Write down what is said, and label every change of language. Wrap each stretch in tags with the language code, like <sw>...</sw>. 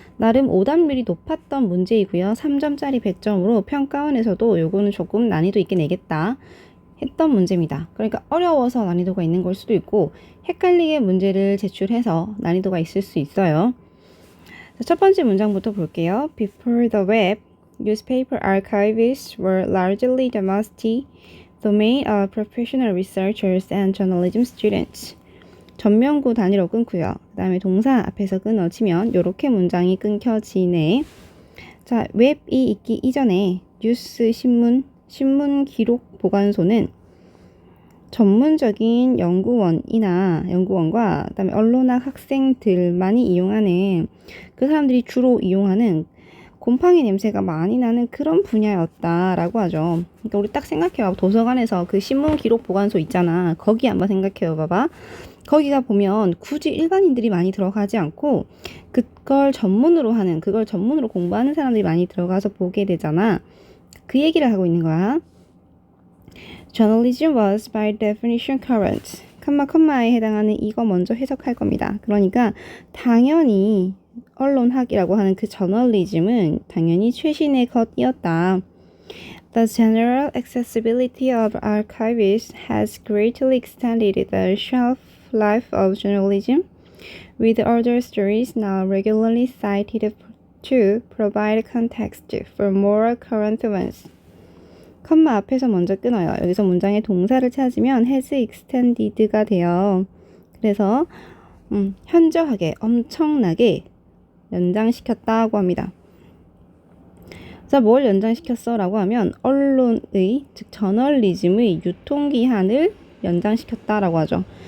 <ko>나름 오답률이 높았던 문제이고요. 3점짜리 배점으로 평가원에서도 요거는 조금 난이도 있게 내겠다 했던 문제입니다. 그러니까 어려워서 난이도가 있는 걸 수도 있고 헷갈리게 문제를 제출해서 난이도가 있을 수 있어요. 자, 첫 번째 문장부터 볼게요.</ko> <en>Before the web, newspaper archivists were largely the must-domain of professional researchers and journalism students.</en> <ko>전명구 단위로 끊고요. 그 다음에 동사 앞에서 끊어지면 이렇게 문장이 끊겨지네. 자, 웹이 있기 이전에 뉴스, 신문 기록 보관소는 전문적인 연구원과 그다음에 언론학 학생들만이 이용하는, 그 사람들이 주로 이용하는 곰팡이 냄새가 많이 나는 그런 분야였다라고 하죠. 그러니까 우리 딱 생각해봐. 도서관에서 그 신문 기록 보관소 있잖아. 거기 한번 생각해봐봐. 거기가 보면 굳이 일반인들이 많이 들어가지 않고 그걸 전문으로 공부하는 사람들이 많이 들어가서 보게 되잖아. 그 얘기를 하고 있는 거야.</ko> <en>Journalism was by definition current.</en> <ko>컴마에 해당하는 이거 먼저 해석할 겁니다. 그러니까 당연히 언론학이라고 하는 그 저널리즘은 당연히 최신의 것이었다.</ko> <en>The general accessibility of archives has greatly extended the shelf life of journalism, with other stories now regularly cited to provide context for more current events.</en> <ko>컴마 앞에서 먼저 끊어요. 여기서 문장의 동사를 찾으면 has extended가 돼요. 그래서 현저하게, 엄청나게 연장시켰다고 합니다. 자, 뭘 연장시켰어? 라고 하면 언론의, 즉 저널리즘의 유통기한을 연장시켰다라고 하죠.</ko>